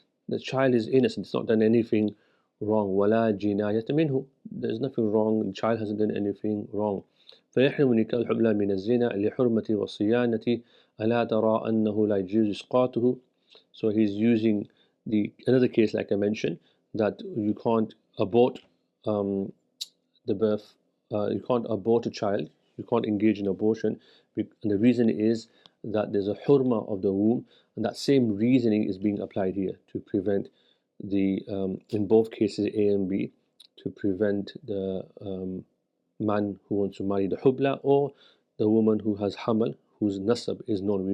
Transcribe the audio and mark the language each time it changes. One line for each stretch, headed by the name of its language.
English: The child is innocent, it's not done anything wrong.
Arabic: ولا جناية منه.
English: There's nothing wrong, the child hasn't done anything wrong.
Arabic: فيحرم نكاح الحبلى من الزنا لحرمة والصيانة ألا ترى أنه لا يجوز إسقاطه.
English: So he's using another case, like I mentioned, that you can't abort the birth, you can't abort a child, you can't engage in abortion, and the reason is that there's a hurma of the womb, and that same reasoning is being applied here to prevent in both cases A and B, to prevent the man who wants to marry the hubla, or the woman who has hamal, whose nasab is known.